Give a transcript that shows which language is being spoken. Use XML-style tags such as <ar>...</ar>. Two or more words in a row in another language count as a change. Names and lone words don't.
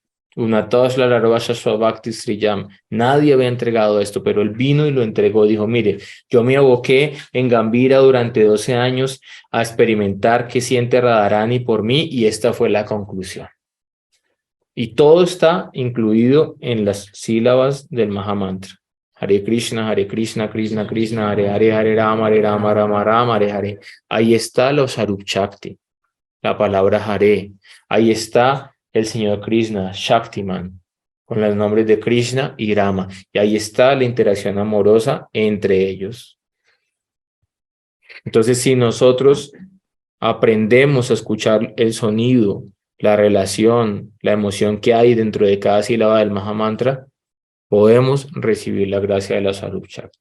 <es>Nadie había entregado esto, pero él vino y lo entregó. Dijo, mire, yo me aboqué en Gambira durante 12 años a experimentar qué siente Radharani por mí y esta fue la conclusión. Y todo está incluido en las sílabas del Mahamantra.</es> <sa>हरे कृष्ण, कृष्ण कृष्ण, हरे राम, राम राम, हरे हरे.</sa> <es>Ahí está los Swarup Shakti, la palabra Hare. Ahí está el señor Krishna, Shaktiman, con los nombres de Krishna y Rama. Y ahí está la interacción amorosa entre ellos. Entonces, si nosotros aprendemos a escuchar el sonido, la relación, la emoción que hay dentro de cada sílaba del Mahamantra, podemos recibir la gracia de la Swarup Shakti.</es>